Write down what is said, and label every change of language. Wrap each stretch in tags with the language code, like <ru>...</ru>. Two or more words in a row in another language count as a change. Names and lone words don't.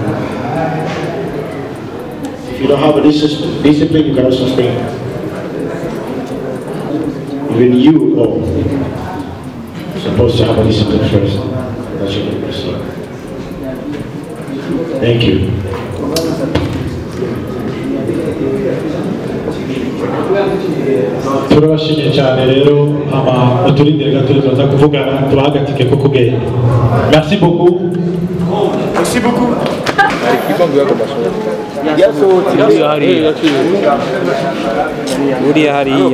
<en>If you don't have a discipline, you cannot sustain. Even you are supposed to have a discipline first. That's your purpose. Thank you.</en> <rw>turabashimiye cyane rero uturindire gato tuza kuvugana tubahagatike ko kugenda.</rw> <fr>Merci beaucoup. Merci beaucoup.</fr> <rw>uriya hari</rw>